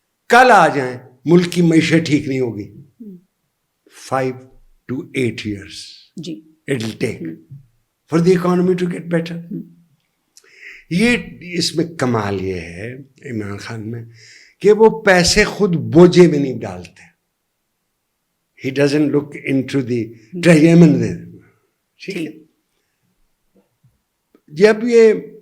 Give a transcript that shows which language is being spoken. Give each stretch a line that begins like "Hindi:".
Urdu: کل آ جائیں, ملک کی معیشت ٹھیک نہیں ہوگی.
English: 5 to 8 years
Urdu: جی
English: it will take for the economy to get better.
Urdu: یہ اس میں کمال یہ ہے عمران خان میں کہ وہ پیسے خود بوجھے میں نہیں ڈالتے.
English: He doesn't look into the treasury.
Urdu: ٹھیک ہے. جب یہ